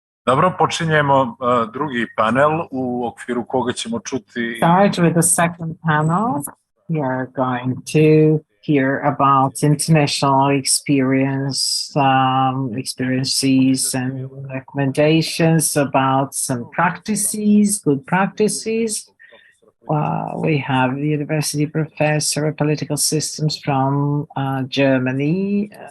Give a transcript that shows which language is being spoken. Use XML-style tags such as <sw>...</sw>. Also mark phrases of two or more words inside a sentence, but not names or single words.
<sr>Dobro, počinjemo drugi panel u okviru koga ćemo čuti...</sr> <en>Start with the second panel. We are going to hear about international experiences and recommendations about some practices, good practices. We have the university professor of political systems from Germany.</en>